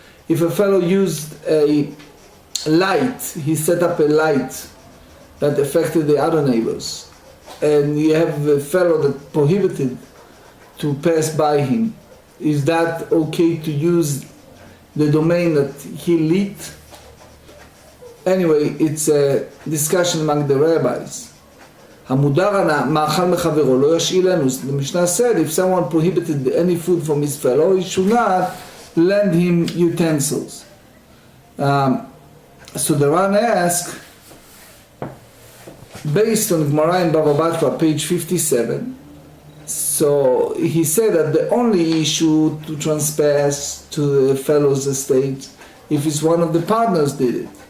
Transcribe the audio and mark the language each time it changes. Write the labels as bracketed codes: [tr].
[en] If a fellow used a light, he set up a light that affected the other neighbors, and you have a fellow that prohibited to pass by him, is that okay to use the domain that he lit? Anyway, it's a discussion among the rabbis. [he] המודר מאכל מחברו לא ישאילנו. [en] The Mishnah said if someone prohibited any food from his fellow, he should not lend him utensils. So the Ran asked, based on Gemarrah in Bava Batra, page 57, so he said that the only issue to trespass to the fellow's estate if it's one of the partners did it.